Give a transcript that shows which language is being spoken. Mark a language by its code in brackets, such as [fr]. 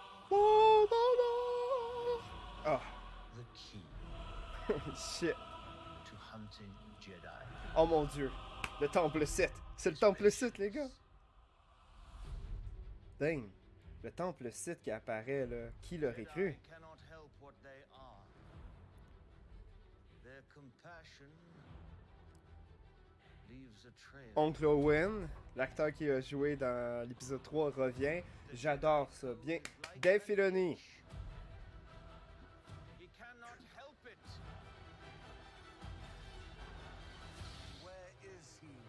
[fr] Voilà! Ah, [en] The key shit. to hunting Jedi. [fr] Oh mon dieu. Le temple 7. C'est le temple 7, les gars. [en] Dang. [fr] Le temple 7 qui apparaît, là. Qui l'aurait cru? [en] Jedi cannot help what they are. Their compassion leaves a trail. [fr] Oncle Owen, l'acteur qui a joué dans l'épisode 3, revient. J'adore ça. Bien. Dave Filoni. [en] He cannot help it. Where is he?